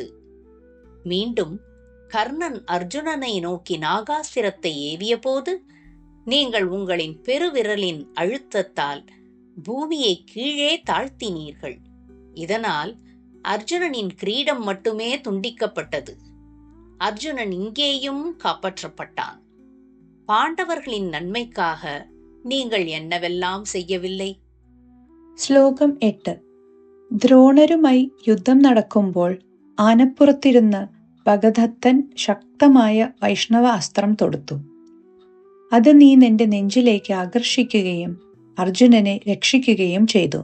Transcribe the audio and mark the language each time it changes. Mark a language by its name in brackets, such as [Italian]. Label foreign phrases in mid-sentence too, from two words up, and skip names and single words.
[Tamil] மீண்டும் கர்ணன் அர்ஜுனனை நோக்கி நாகாஸ்திரத்தை ஏவிய போது நீங்கள் உங்களின் பெருவிரலின் அழுத்தத்தால் பூமியை கீழே தாழ்த்தினீர்கள். இதனால் அர்ஜுனனின் கிரீடம் மட்டுமே துண்டிக்கப்பட்டது. அர்ஜுனன் இங்கேயும் காப்பாற்றப்பட்டான். பாண்டவர்களின் நன்மைக்காக நீங்கள் என்னவெல்லாம் செய்யவில்லை? [Malayalam] ശ്ലോകം 8. ദ്രോണരുമായി യുദ്ധം നടക്കുമ്പോൾ ആനപ്പുറത്തിരുന്ന് ഭഗദത്തൻ ശക്തമായ വൈഷ്ണവ അസ്ത്രം തൊടുത്തു. അത് നീ നിന്റെ നെഞ്ചിലേക്ക് ആകർഷിക്കുകയും അർജുനനെ രക്ഷിക്കുകയും ചെയ്തു.